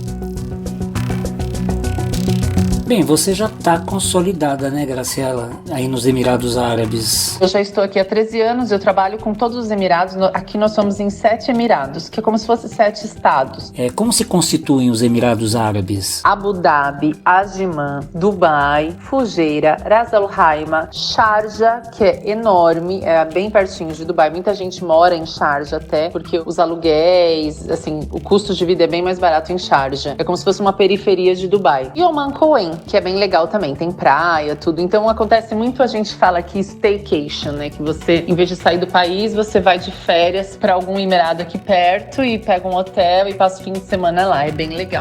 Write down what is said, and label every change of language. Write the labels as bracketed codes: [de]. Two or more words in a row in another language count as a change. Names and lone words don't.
[pt] Bem, você já está consolidada, né, Graciela, aí nos Emirados Árabes. Eu já estou aqui há 13 anos, eu trabalho com todos os Emirados. Aqui nós somos em 7 Emirados, que é como se fosse 7 estados. Como se constituem os Emirados Árabes? Abu Dhabi, Ajman, Dubai, Fujairah, Ras Al Khaimah, Sharjah, que é enorme, é bem pertinho de Dubai. Muita gente mora em Sharjah até, porque os aluguéis, assim, o custo de vida é bem mais barato em Sharjah. É como se fosse uma periferia de Dubai. E Oman Coen, que é bem legal também, tem praia, tudo. Então acontece muito, a gente fala aqui staycation, né? Que você, em vez de sair do país, você vai de férias para algum emirado aqui perto e pega um hotel e passa o fim de semana lá, é bem legal.